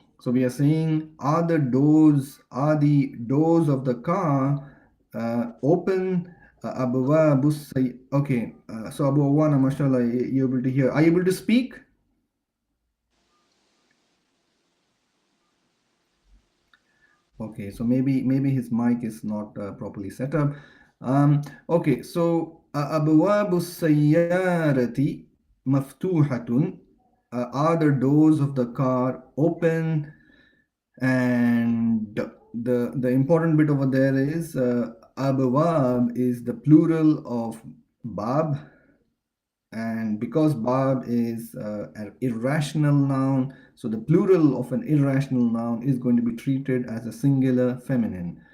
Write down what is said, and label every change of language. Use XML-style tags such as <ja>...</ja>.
<en>So we are saying, are the doors of the car open?</en> <ar>أبواب السي.</ar> <en>Okay, so Abu Awana, mashallah, you're able to hear. Are you able to speak? Okay, so maybe his mic is not properly set up. Okay, so</en> <ar>أبواب السيارة مفتوحة.</ar> <en>Are the doors of the car open? And the important bit over there is abwab is the plural of bab, and because bab is an irrational noun, so the plural of an irrational noun is going to be treated as a singular feminine.</en>